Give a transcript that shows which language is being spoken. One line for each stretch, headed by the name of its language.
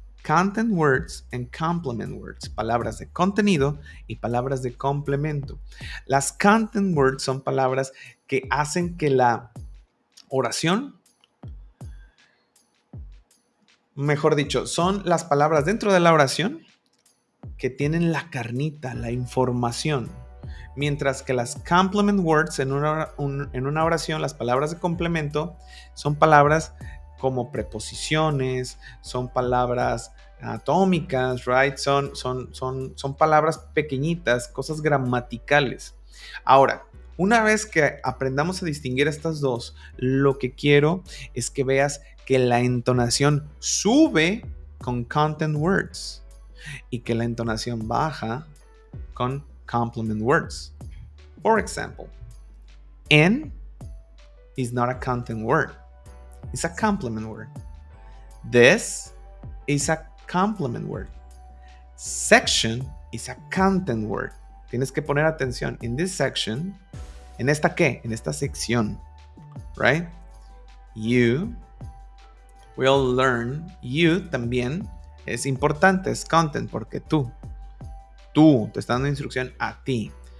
English: Content words and complement words.
Spanish: Palabras de contenido y palabras de complemento. Las content words son palabras que hacen que la oración, mejor dicho, son las palabras dentro de la oración que tienen la carnita, la información. Mientras que las complement words en una oración, las palabras de complemento, son palabras como preposiciones, son palabras atómicas, right? Son palabras pequeñitas, cosas gramaticales. Ahora, una vez que aprendamos a distinguir estas dos, lo que quiero es que veas que la entonación sube con content words y que la entonación baja con complement words.
English: For example, in is not a content word. It's a complement word. This is a complement word. Section is a content word.
Spanish: Tienes que poner atención.
English: In this section,
Spanish: ¿en esta qué? En esta sección,
English: right? You will learn.
Spanish: You también es importante, es content, porque tú te está dando instrucción a ti.